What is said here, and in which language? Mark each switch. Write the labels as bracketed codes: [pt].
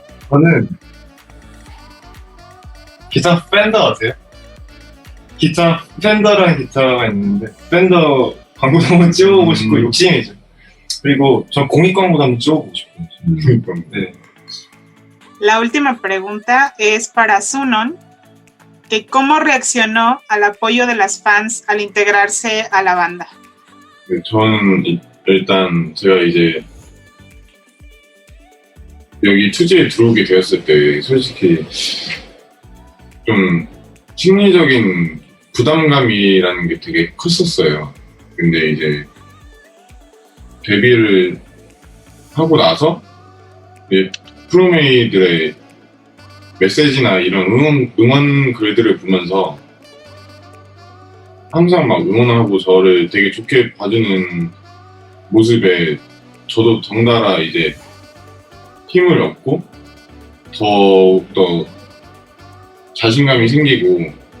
[ko] 저는 기타 팬더 아세요? 기타 팬더라는 기타가 있는데 팬더 광고도 한번 찍어보고 싶고 욕심이죠. 그리고 전 공익 광고도 한번 찍어보고 싶어요. 네. [es] La última pregunta es para Sunon, que cómo reaccionó al apoyo de las fans al integrarse a la banda. [ko] 저는 일단 제가 이제 여기 투지에 들어오게 되었을 때 솔직히 좀 심리적인 부담감이라는 게 되게 컸었어요. 근데 이제 데뷔를 하고 나서 이제 프로메이들의 메시지나 이런 응원 글들을 보면서 항상 막 응원하고 저를 되게 좋게 봐주는 모습에 저도 덩달아 이제 힘을 얻고 더욱더 자신감이 생기고